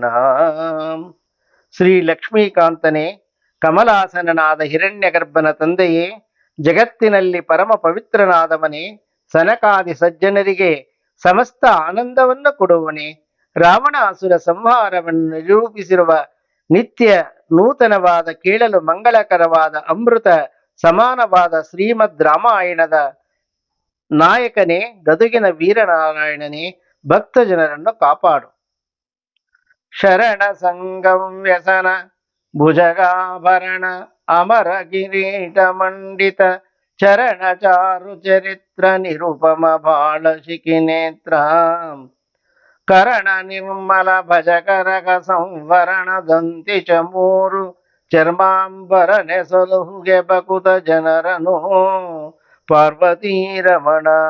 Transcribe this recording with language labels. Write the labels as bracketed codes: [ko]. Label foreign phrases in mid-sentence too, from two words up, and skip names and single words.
[kn] ಶ್ರೀ ಲಕ್ಷ್ಮೀಕಾಂತನೇ, ಕಮಲಾಸನನಾದ ಹಿರಣ್ಯಗರ್ಭನ ತಂದೆಯೇ, ಜಗತ್ತಿನಲ್ಲಿ ಪರಮ ಪವಿತ್ರನಾದವನೇ, ಸನಕಾದಿ ಸಜ್ಜನರಿಗೆ ಸಮಸ್ತ ಆನಂದವನ್ನು ಕೊಡುವನೇ, ರಾವಣಾಸುರ ಸಂಹಾರವನ್ನು ನಿರೂಪಿಸಿರುವ ನಿತ್ಯ ನೂತನವಾದ ಕೇಳಲು ಮಂಗಳಕರವಾದ ಅಮೃತ ಸಮಾನವಾದ ಶ್ರೀಮದ್ ರಾಮಾಯಣದ ನಾಯಕನೇ, ಗದುಗಿನ ವೀರನಾರಾಯಣನೇ, ಭಕ್ತ ಜನರನ್ನು ಕಾಪಾಡು. ಶರಣ ಸಂಗಂ ವ್ಯಸನ ಭುಜಗಾಭರಣ ಅಮರ ಕಿರೀಟ ಮಂಡಿತ ಚರಣ ಚಾರು ಚರಿತ್ರ ನಿರುಪಮ ಬಾಳ ಶಿಖಿನೇತ್ರ ಕರಣ ನಿರ್ಮಲ ಭಜಕರಗ ಸಂವರಣ ದಂತಿ ಚಮೂರು ಚರ್ಮಾಂಬರ ನೆಸಲುಹುಗೆ ಬಕುತ ಜನರನು ಪಾರ್ವತೀ ರಮಣ.